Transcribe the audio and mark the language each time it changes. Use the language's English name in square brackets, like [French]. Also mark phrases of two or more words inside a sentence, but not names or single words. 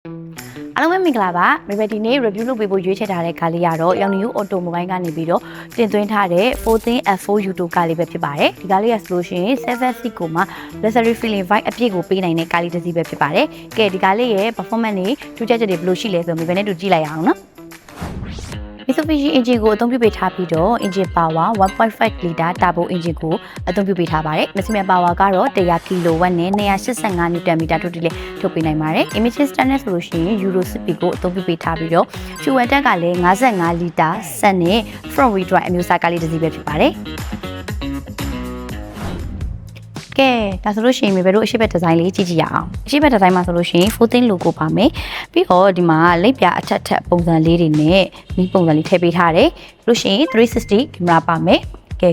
[Burmese] အားလုံးပဲမင်္ဂလာပါမေဘဒီနေ့ review လုပ်ပေးဖို့ရွေးချယ်ထားတဲ့ကားလေးကတော့ ရောင်နီယူ automobile ကနေပြီးတော့တင်သွင်းထားတဲ့ 14 F4 U2 ကားလေးပဲဖြစ်ပါတယ်ဒီကားလေးကဆိုလို့ ရှိရင် 7 seat ကိုမှ [English] luxury feeling vibe [Burmese] အပြည့်ကိုပေးနိုင်တဲ့ကားလေးတစ်စီးပဲဖြစ်ပါတယ်ကဲဒီကားလေးရဲ့ performance တွေထူးခြားချက်တွေဘယ်လိုရှိလဲဆိုတော့မေဘနဲ့တူကြည့်လိုက်ရအောင်နော်Mitsubishi engine ကိုအသုံးပြုပေးထားပြီးတော့ [English] engine power 1.5 liter turbo engine [Burmese] ကိုအသုံးပြုပေးထားပါတယ်။ [English] maximum power [Burmese] ကတော့100 kW နဲ့285 Nm ထုတ်တိလည်းထုတ်ပေးနိုင်ပါတယ်။ [English] emission standard [Burmese] ဆိုလို့ရှိရင် Euro 6 ကိုအသုံးပြုပေးထားပြီးတော့ [English] fuel tank [Burmese] ကလည်း55 liter စက်နဲ့ [English] front wheel drive [Burmese] အမျိုးအစားကားလေးတစ်စီးပဲဖြစ်ပါတယ်။ ကဲဒါဆိုလို့ရှိရင်မေဘတို့အရှိဘက်ဒီဇိုင်းလေးကြည့်ကြည့်ရအောင်အရှိဘက်ဒီဇိုင်းမှာဆိုလို့ရှိရင် 14 logo ပါမယ်ပြီးတော့ဒီမှာလက်ပြအထက်ထက်ပုံစံလေးတွေနဲ့မီးပုံစံလေးထည့်ပေးထားတယ်လို့ရှိရင်360 camera ပါမယ်ကဲ